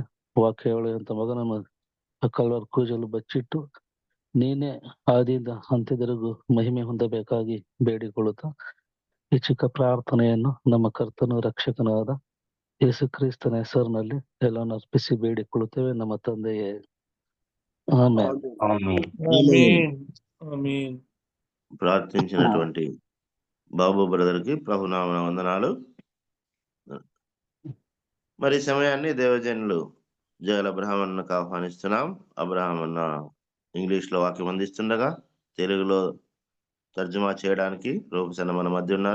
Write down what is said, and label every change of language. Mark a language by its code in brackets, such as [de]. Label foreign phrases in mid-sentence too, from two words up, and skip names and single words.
[kn] ವಾಕ್ಯ ಹೇಳುವಂತ ಮಗನನ್ನು ಕಲ್ವರ್ ಕೂಜಲು ಬಚ್ಚಿಟ್ಟು ನೀನೇ ಆದಿಯಿಂದ ಅಂತ್ಯದವರೆಗೂ ಮಹಿಮೆ ಹೊಂದಬೇಕಾಗಿ ಬೇಡಿಕೊಳ್ಳುತ್ತಾ ಈ ಚಿಕ್ಕ ಪ್ರಾರ್ಥನೆಯನ್ನು ನಮ್ಮ ಕರ್ತನು ರಕ್ಷಕನಾದ ಯೇಸು ಕ್ರಿಸ್ತನ ಹೆಸರಿನಲ್ಲಿ ಎಲ್ಲವನ್ನು ಅರ್ಪಿಸಿ ಬೇಡಿಕೊಳ್ಳುತ್ತೇವೆ ನಮ್ಮ ತಂದೆಯೇ, ಆಮೆನ್. [te] ప్రార్థించినటువంటి బాబు బ్రదర్ కి ప్రభునామ వందనాలు. మరి సమయాన్ని దేవజనులు జగల అబ్రహామన్నకు ఆహ్వానిస్తున్నాం. అబ్రహాం అన్న ఇంగ్లీష్ లో వాక్యం అందిస్తుండగా తెలుగులో తర్జుమా చేయడానికి రూపసన్న మన మధ్య ఉన్నారు.